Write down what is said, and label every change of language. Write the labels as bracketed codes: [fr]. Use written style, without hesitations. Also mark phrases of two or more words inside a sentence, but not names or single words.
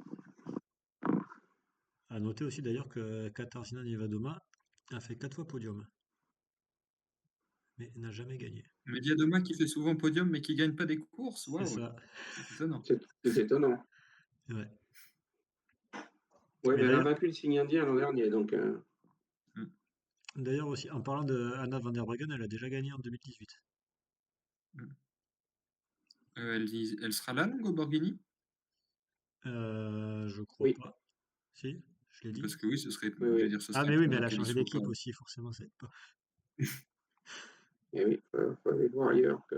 [fr] À noter aussi d'ailleurs que Katarzyna Niewedoma a fait 4 fois podium, mais n'a jamais gagné. Mediadoma qui fait souvent podium mais qui gagne pas des courses, C'est waouh, ça. c'est étonnant. C'est étonnant. Ouais. Ouais, Mais mais elle a d'ailleurs, vaincu le signe indien l'an dernier, donc Mm. d'ailleurs aussi, en parlant de Anna van der Breggen, elle a déjà gagné en 2018. Mm. Elle sera là, Longo Borghini? Je crois oui, pas. Si, je l'ai dit. Parce que oui, ce serait, oui, je veux oui. dire, ce Ah serait mais oui, mais elle étonnant a qu'elle y changé soit pas. d'équipe aussi, forcément, ça aide pas. Et oui, faut aller voir ailleurs que.